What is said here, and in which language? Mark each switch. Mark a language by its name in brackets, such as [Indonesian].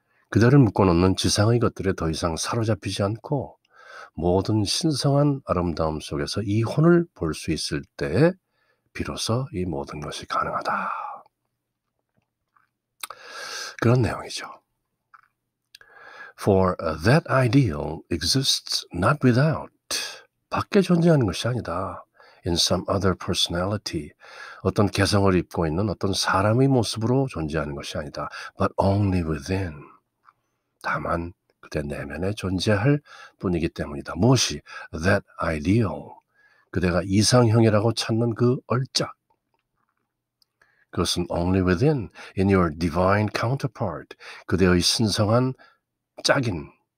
[Korean] 그대를 묶어놓는 지상의 것들에 더 이상 사로잡히지 않고 모든 신성한 아름다움 속에서 이혼을 볼 수 있을 때에 비로소 이 모든 것이 가능하다. 그런 내용이죠. [English] For that ideal exists not without, [Korean] 밖에 존재하는 것이 아니다. [English] In some other personality, [Korean] 어떤 개성을 입고 있는 어떤 사람의 모습으로 존재하는 것이 아니다. [English] But only within, [Korean] 다만 그대 내면에 존재할 뿐이기 때문이다. 무엇이? [English] That ideal, [Korean] 그대가 이상형이라고 찾는 그 얼짝, 그것은 [English] only within, in your divine counterpart, [Korean] 그대의 신성한 짝인,